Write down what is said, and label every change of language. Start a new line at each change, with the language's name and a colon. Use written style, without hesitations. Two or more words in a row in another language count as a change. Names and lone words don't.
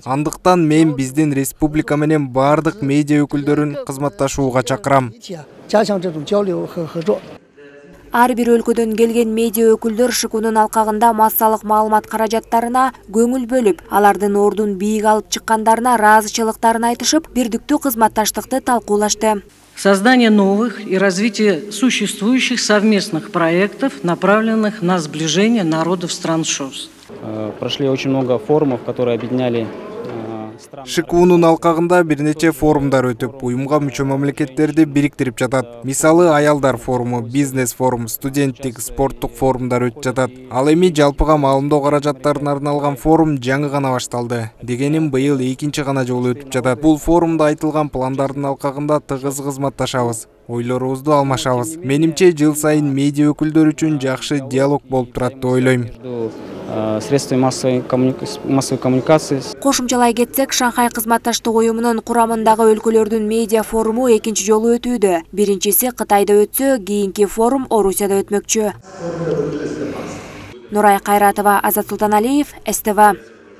Kyrgyz: Андыктан мен биздин республика менен бардык медиа өкүлдөрүн кызматташууга чакырам. Ар бир өлкөдөн келген медиа өкүлдөр ШКУнун алкагында массалык маалымат каражаттарына көңүл бөлүп, алардын ордун бийик алып чыккандарына ыраазычылыктарын айтышып, бирдиктүү кызматташтыкты талкуулашты.
Russian: Создание новых и развитие существующих совместных проектов, направленных на сближение народов стран ШОС. Прошли очень много форумов, которые объединяли
Kyrgyz: ШКУнун алкагында бир нече форумдар өтүп, уюмга мүчө мамлекеттерди бириктирип жатат. Мисалы, аялдар форуму, бизнес форум, студенттик, спорттук форумдар өтүп жатат. Ал эми жалпыга маалымдоо каражаттарына арналган форум жаңы гана башталды. Дегеним, быйыл экинчи гана жолу өтүп жатат. Бул форумда айтылган пландардын алкагында тыгыз кызматташабыз, ойлорубузду алмашабыз. Менимче, жыл сайын медиа өкүлдөр үчүн жакшы диалог болуп турат деп ойлойм.
Russian: Средствами массовой коммуникации.
Kyrgyz: Кошумчалай кетсек, Шанхай кызматташтык уюмунун курамындагы өлкөлөрдүн медиа форуму экинчи жолу өтүүдө. Биринчиси Кытайда өтсө, кийинки форум Орусияда өтмөкчү. Нурай Кайратова, Азат Султаналиев, СТВ.